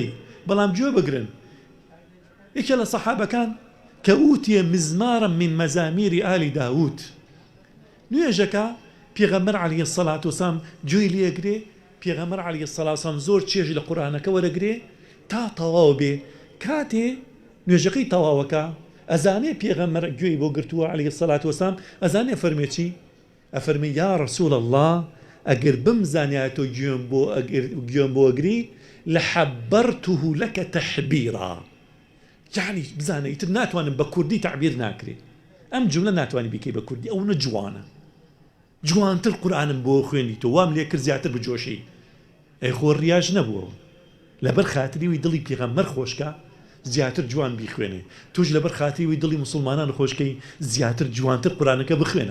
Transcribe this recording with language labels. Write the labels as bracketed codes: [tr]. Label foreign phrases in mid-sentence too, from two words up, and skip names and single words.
[ckb] بەڵام گوێ بگرن، یەکێ لە سەحابەکان کە [ar] ئوتیە مزمارا من مەزامیری ئالی داوود، [ckb] نوێژەکە پێغەمبەر [ar] عەلەیهی السەڵات وەسەلام [ckb] گوێی لێگرێ، پێغەمبەر [ar] عەلەیهی السەڵات وەسەلام [ckb] زۆر چێژ لە قورئانەکە وەرەگرێ تا تەواو بێ. کاتێ نوێژەکەی تەواوەکە ئەزانێ پێغەمبەر گوێی بۆ گرتووە [ar] عەلەیهی السەڵات وەسەلام، [ckb] ئەزانێ فەرمێ چی؟ ئەفەرمێ [ar] یا ڕەسوول الله [ckb] ئەگەر بمزانیایە تۆ گوێم بۆ ئەگری [ar] لحبرته لك تحبيرا. [ckb] يعني بزانە ئیتر ناتوانم بە کوردی تعبیر ناکرێ، ئەم جملە ناتوانی بیکەی بە کوردی، ئەو نەجوانە. جوانتر قورئانم بۆ خوێنی تۆ، وام لێ کرد زیاتر بجۆشەی. ئەی خۆ ڕیاژ نەبووە، لەبەر خاتری وی دڵی پێغەمبەر خۆشکە زیاتر جوان بیخوێنێ، توش لەبەر خاتری وی دڵی مسلمانان خۆشکەی زیاتر جوانتر قورئانەکە بخوێنە.